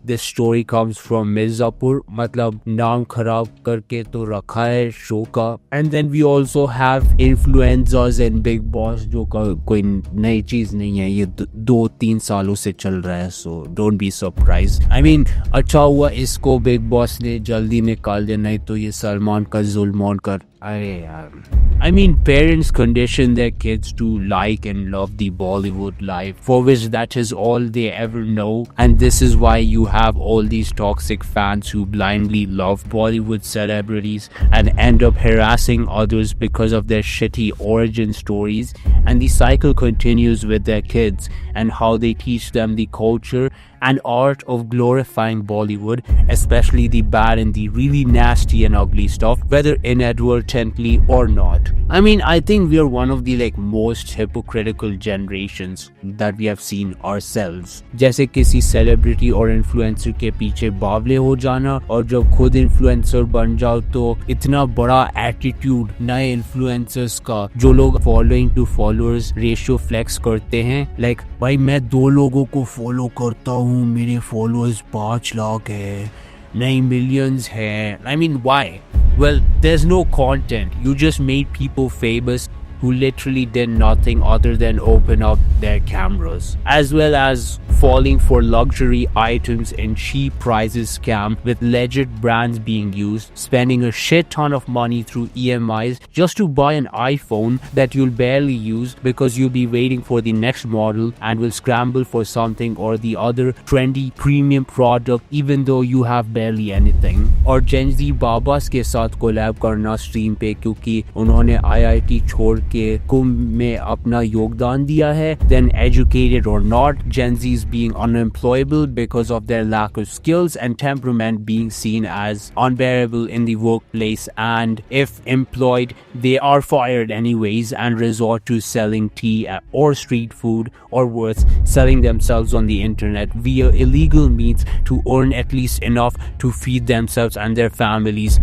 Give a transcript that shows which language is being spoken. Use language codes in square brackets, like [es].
[en] This story comes from Mirzapur. [hi] मतलब नाम खराब करके तो रखा है शो का. [en] and then we also have influencers and Bigg Boss, [hi] जो कोई नई चीज नहीं है. ये 2-3 सालों से चल रहा है. [en] So don't be surprise. I mean [hi] अच्छा हुआ इसको बिग बॉस ने जल्दी निकाल दिया, नहीं तो ये सलमान का जुल्म कर. अरे यार, [en] I mean, parents condition their kids to like and love the Bollywood life, for which that is all they ever know. And this is why you have all these toxic fans who blindly love Bollywood celebrities and end up harassing others because of their shitty origin stories. And the cycle continues with their kids and how they teach them the culture and art of glorifying Bollywood, especially the bad and the really nasty and ugly stuff, whether inadvertently or not. I mean, I think we are one of the most hypocritical generations that we have seen ourselves. [hi] जैसे किसी celebrity और influencer के पीछे बावले हो जाना, और जब खुद influencer बन जाओ तो इतना बड़ा attitude नए influencers का, जो लोग [en] following to followers ratio flex [hi] करते हैं. [en] Like, [hi] भाई मैं 2 लोगों को follow करता हूँ, मेरे followers 5 लाख है, नहीं millions है. [en] I mean, why? Well, there's no content. You just made people famous who literally did nothing other than open up their cameras, as well as falling for luxury items and cheap prices scam with legit brands being used, spending a shit ton of money through EMIs just to buy an iPhone that you'll barely use because you'll be waiting for the next model and will scramble for something or the other trendy premium product even though you have barely anything. [hi] और Gen Z बाबास के साथ collab करना stream पे, क्योंकि उन्होंने IIT छोड़ के कुंभ में अपना योगदान दिया है, [en] then educated or not, Gen Z is being unemployable because of their lack of skills and temperament being seen as unbearable in the workplace, and if employed, they are fired anyways and resort to selling tea or street food, or worse, selling themselves on the internet via illegal means to earn at least enough to feed themselves and their families.